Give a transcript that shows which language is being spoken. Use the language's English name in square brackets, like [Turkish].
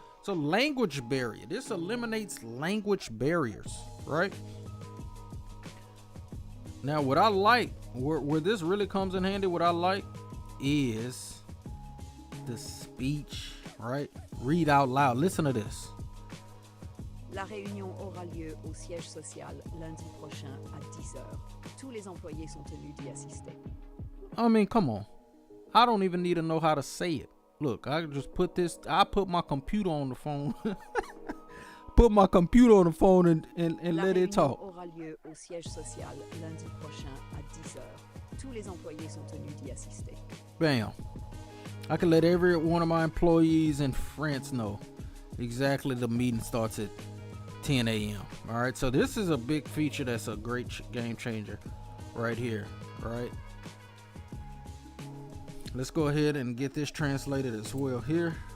[English] So language barrier, this eliminates language barriers, right? Now what I like, where this really comes in handy, what I like is the speech, right? Read out loud. Listen to this. [French] La réunion aura lieu au siège social lundi prochain à 10 heures. Tous les employés sont tenus d'y assister. [English] I mean, come on. I don't even need to know how to say it. Look, I put my computer on the phone. Put my computer on the phone and let it talk. [French] La réunion aura lieu au siège social lundi prochain à 10 heures. Tous les employés sont tenus d'y assister. [English] Bam. I can let every one of my employees in France know exactly the meeting starts at 10 a.m. All right, so this is a big feature that's a great game changer right here, right? Let's go ahead and get this translated as well here.